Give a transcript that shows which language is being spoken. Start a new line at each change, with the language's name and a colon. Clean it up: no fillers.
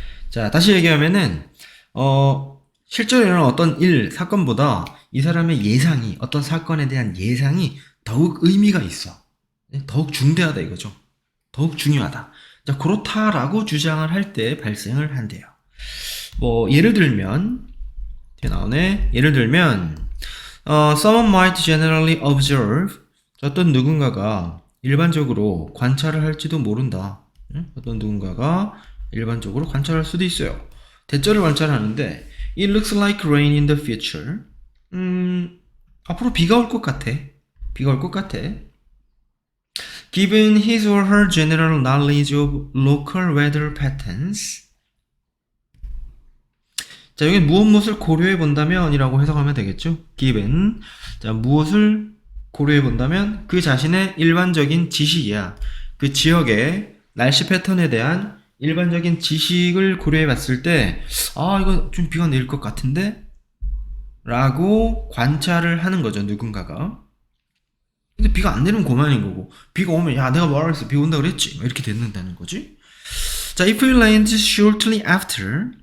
Korean: 자, 다시 얘기하면은, 실제로 일어난 어떤 일, 사건보다 이 사람의 예상이, 어떤 사건에 대한 예상이 더욱 의미가 있어. 더욱 중대하다 이거죠. 더욱 중요하다. 자, 그렇다라고 주장을 할 때 발생을 한대요. 뭐 예를 들면 뒤에 나오네. 예를 들면
English: someone might generally observe.
Korean: 어떤 누군가가 일반적으로 관찰을 할지도 모른다. 어떤 누군가가 일반적으로 관찰할 수도 있어요. 대절을 관찰하는데
English: it looks like rain in the future.
Korean: 앞으로 비가 올 것 같아. 비가 올 것 같아.
English: Given his or her general knowledge of local weather patterns.
Korean: 자, 여기 무엇을 고려해 본다면 이라고 해석하면 되겠죠.
English: Given.
Korean: 자, 무엇을 고려해 본다면 그 자신의 일반적인 지식이야. 그 지역의 날씨 패턴에 대한 일반적인 지식을 고려해 봤을 때, 이거 좀 비가 내릴 것 같은데? 라고 관찰을 하는 거죠, 누군가가. 근데 비가 안 내리면 고만인 거고, 비가 오면 야 내가 뭐라 그랬어, 비 온다 그랬지, 이렇게 된다는 거지.
English: 자, if it rains shortly after.